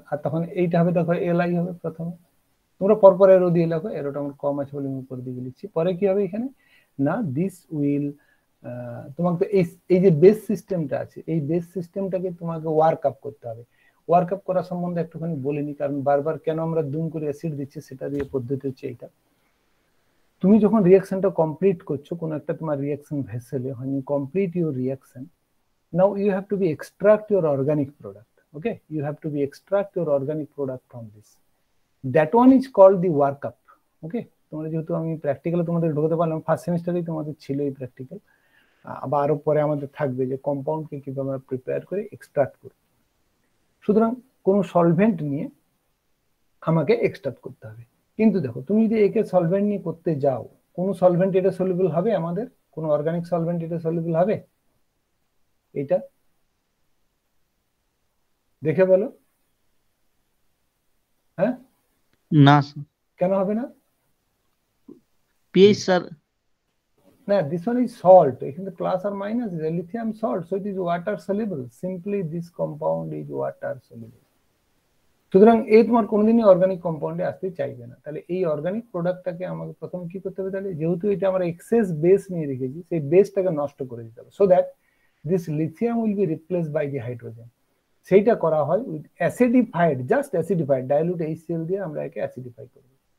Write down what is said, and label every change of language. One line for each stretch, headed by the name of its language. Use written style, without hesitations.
Bangla: আর তখন এইটা হবে, দেখো এলআই হবে প্রথমে, তোমরা পরপর এরো দিয়ে লেখো, এরোটা আমার কম আছে বলে আমি উপর দিকে লিখছি। পরে কি হবে এখানে না,
English: this will,
Bangla: তোমাকে তো এই যে বেস সিস্টেমটা আছে, এই বেস সিস্টেমটাকে তোমাকে ওয়ার্ক আপ করতে হবে। ওয়ার্ক আপ করা সম্বন্ধে একটুখানি বলিনি, কারণ বারবার কেন আমরা দুম করে অ্যাসিড দিচ্ছি সেটা দিয়ে পদ্ধতি হচ্ছে এইটা। তুমি যখন রিঅ্যাকশনটা কমপ্লিট করছো কোনো একটা তোমার reaction ভেসেলে,
English: when you complete your reaction, now you have to be extract your organic product. Okay, you have to be extract your organic product from this. That one is called the workup.
Bangla: Okay, তোমরা যেহেতু আমি প্র্যাকটিক্যালে তোমাদের ঢোকাতে পারলাম, first সেমিস্টারেই তোমাদের ছিল এই practical, আবার আরো পরে আমাদের থাকবে যে কম্পাউন্ডকে কিভাবে আমরা প্রিপেয়ার করে এক্সট্রাক্ট করি। সুতরাং কোনো সলভেন্ট নিয়ে আমাকে এক্সট্রাক্ট করতে হবে। কিন্তু দেখো তুমি যদি একে সলভেন্ট নিয়ে করতে যাও, কোন সলভেন্ট এটা সলিউবল হবে আমাদের? কোন অর্গানিক সলভেন্ট এটা সলিউবল হবে? এটা দেখে বলো। হ্যাঁ না কেন হবে না? PH sir.
English: না, this one is salt.
Bangla: এখানে plus আর minus
English: is a lithium salt, so it is water soluble. Simply this compound is water soluble.
Bangla: সুতরাং এই তোমার কোনোদিনই অর্গানিক কম্পাউন্ডে আসতে চাইবে না। তাহলে এই অর্গানিক প্রোডাক্টটাকে আমাকে প্রথম কি করতে হবে? তাহলে যেহেতু এটা আমরা এক্সেস বেস নিয়ে রেখেছি, সেই বেসটাকে নষ্ট করে দিতে হবে,
English: So that this lithium will be replaced by the hydrogen.
Bangla: সেইটা করা হয়
English: with acidified, just acidified
Bangla: ডাইলুট HCl দিয়ে আমরা একে অ্যাসিডিফাই করব।